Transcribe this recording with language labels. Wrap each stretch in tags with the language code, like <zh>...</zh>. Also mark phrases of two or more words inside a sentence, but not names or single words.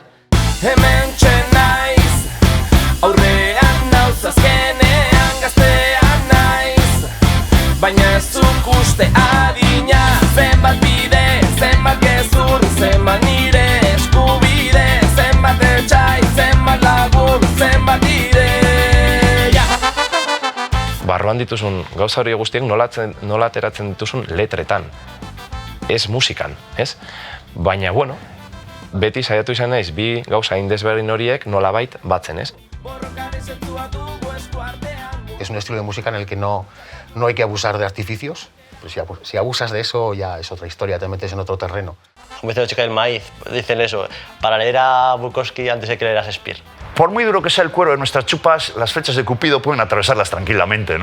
<eu>Hemen naiz, aurrean nauz azkenean gaztean naiz, baina ez zuk uste adina, zenbat bide, zenbat gezur, zenbat nire eskubide, zenbat etxai, zenbat lagun, zenbat ideia. Barruan dituzun gauza hori guztiek nola ateratzen dituzun letretan, ez musikan, ez? Baina, bueno, beti saiatu izan naiz bi gauza indesberdin horiek nolabait batzen, ez?</eu> <es>Es un estilo de música en el que no hay que abusar de artificios. Pues si abusas de eso ya es otra historia, te metes en otro terreno. Como dice la chica del maíz, dicen eso, para leer a Bukowski antes de que leer a Shakespeare. Por muy duro que sea el cuero de nuestras chupas, las flechas de Cupido pueden atravesarlas tranquilamente, ¿no?</es>